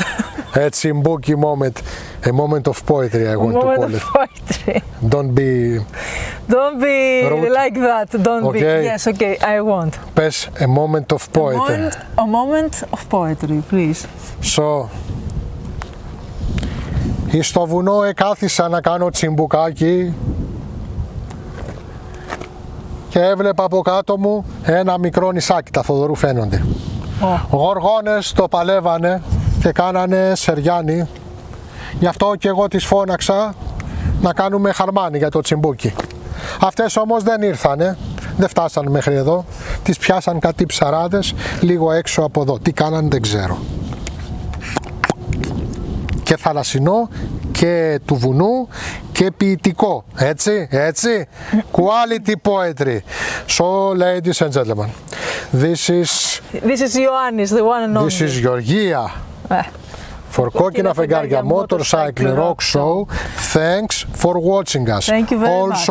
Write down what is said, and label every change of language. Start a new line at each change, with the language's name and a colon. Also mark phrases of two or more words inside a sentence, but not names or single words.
English: A Tsimbuki moment, a moment of poetry, I want to call it. Poetry. Don't be rude. Like that. Don't be. Okay. Yes, okay, I won't. Πες a moment of poetry. A moment of poetry, please. So,
Greek: στο βουνό εκάθισα να κάνω τσιμπουκάκι και έβλεπα από κάτω μου ένα μικρό νησάκι, τα Θοδωρού φαίνονται. Γοργόνες το παλεύανε και κάνανε σεριάνι, γι' αυτό και εγώ τις φώναξα να κάνουμε χαρμάνι για το τσιμπούκι. Αυτές όμως δεν ήρθανε, δεν φτάσανε μέχρι εδώ. τις πιάσαν κάτι ψαράδες λίγο έξω από εδώ. Τι κάνανε δεν ξέρω. Και θαλασσινό και του βουνού και ποιητικό. Έτσι.
English: Quality poetry. So, ladies and gentlemen, this is Ioannis, the one and only. This is Georgia for Kokkina Fegaria Motorcycle Rock Show. Thanks for watching us. Thank you very also,